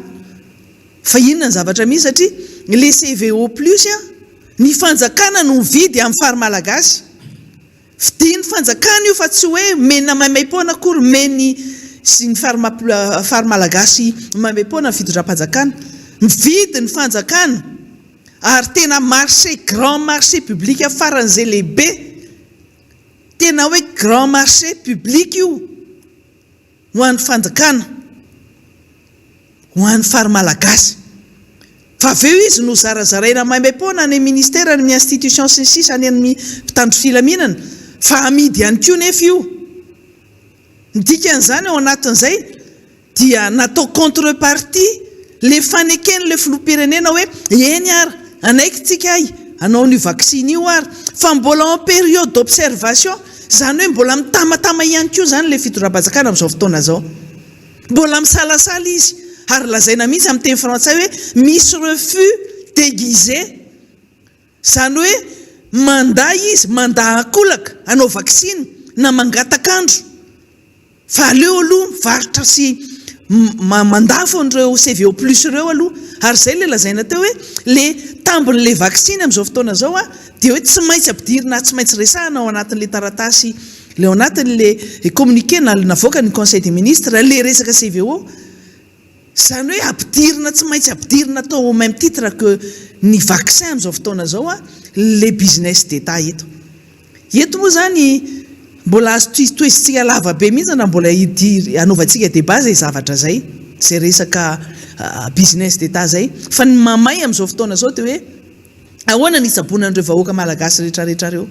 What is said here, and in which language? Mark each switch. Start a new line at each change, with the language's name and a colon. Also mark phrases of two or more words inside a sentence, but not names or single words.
Malagasy: Fa inona ny zavatra misy satria le CVO plus ny fanjakana no mividy amin'ny fary-malagasy. Fidiny fanjakana io fa tsy hoe mena maimaim-poana akory meny sy ny fary-malagasy maimaim-poana ny fitondram-panjakana. Mividy ny fanjakana ary tena marché,
French: grand marché public
Malagasy: faran'izay lehibe, tena hoe
French: grand marché public
Malagasy: io ho an'ny fanjakana, ho an'ny fary-malagasy. Fa aveo izy no zarazaraina maimaim-poana ny ministère, ny institution sy ny sisa any amin'ny mpitandro filaminana, fa amidy ihany koa nefa io. Ny dikan'izany ao anatin'izay dia natao contrepartie le fanekeny le filoham-pirenena hoe eny ary anaiky tsika anao ny vaksiny io ary, fa mbola
French: en période d'observation,
Malagasy: zany hoe mbola mitamatama ihany koa zany le fitondram-panjakana amin'izao fotoana zao, mbola misalasala izy ary lazaina mihitsy amin'ny teny frantsay hoe misy
French: refus déguisé,
Malagasy: zany hoe manda izy, manda akolaka anao vaksiny na mangatakandro, fa aleo aloha mivarotra sy mandafo an'ireo CVO plus ireo aloha. Ary zay le lazaina teo hoe le tambon'le vaksiny amin'izao fotoana zao dia hoe tsy maintsy ampidirina, tsy maintsy resahana ao anatin'le taratasy, le ao anatin'le communiqué navoaka ny
French: conseil des ministres
Malagasy: le resaka CVO, zany hoe ampidirina, tsy maintsy ampidirina atao
French: au même titre que
Malagasy: ny vaccin amin'izao fotoana zao le
French: business d'État
Malagasy: eto. Eto moa zany mbola azo toezintsika lava be mihitsy na mbola anaovantsika débat zay zavatra zay, zay resaka
French: business d'État
Malagasy: zay. Fa ny mamay amin'izao fotoana zao dia hoe ahoana ny itsaboana an'ireo vahoaka malagasy rehetrarehetra reo.